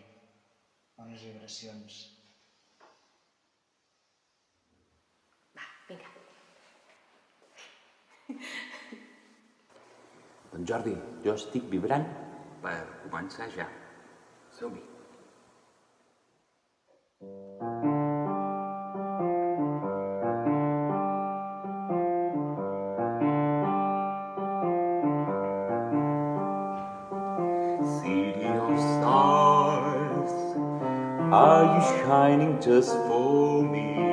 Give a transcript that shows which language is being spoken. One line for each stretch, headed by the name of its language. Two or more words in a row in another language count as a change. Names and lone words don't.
Catalan: Bones vibracions. Va, vinga. Doncs Jordi, jo estic vibrant per començar ja. Som-hi.
English: City of stars, are you shining just for me?